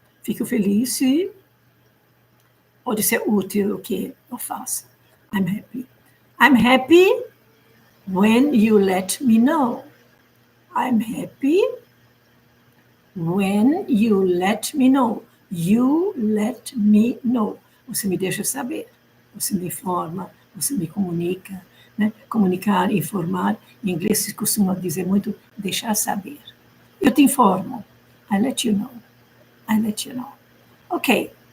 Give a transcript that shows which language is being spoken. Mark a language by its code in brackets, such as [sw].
[pt] Fico feliz se pode ser útil o que eu faço. [en] I'm happy. I'm happy when you let me know. I'm happy when you let me know. You let me know. [pt] Você me deixa saber. Você me informa, você me comunica. Né? Comunicar, informar. Em inglês se costuma dizer muito deixar saber. Eu te informo. [en] I let you know. I let you know. Ok.